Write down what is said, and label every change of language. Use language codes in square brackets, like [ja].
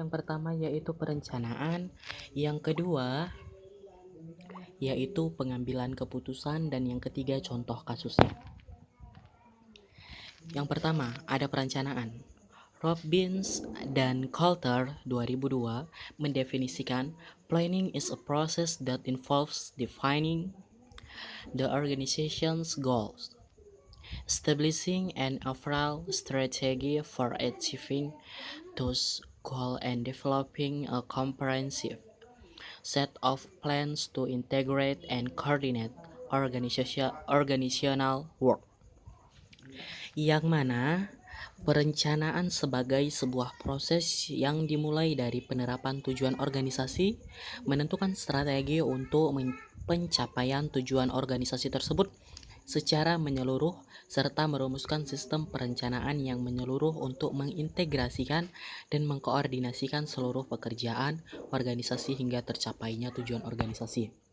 [id] Yang pertama yaitu perencanaan, yang kedua yaitu pengambilan keputusan, dan yang ketiga contoh kasusnya. Yang pertama, ada perencanaan. Robbins dan Coulter 2002 mendefinisikan [en] planning is a process that involves defining the organization's goals, establishing an overall strategy for achieving those goals, and developing a comprehensive set of plans to integrate and coordinate organizational work. [id] Yang mana perencanaan sebagai sebuah proses yang dimulai dari penerapan tujuan organisasi, menentukan strategi untuk pencapaian tujuan organisasi tersebut secara menyeluruh, serta merumuskan sistem perencanaan yang menyeluruh untuk mengintegrasikan dan mengkoordinasikan seluruh pekerjaan organisasi hingga tercapainya tujuan organisasi.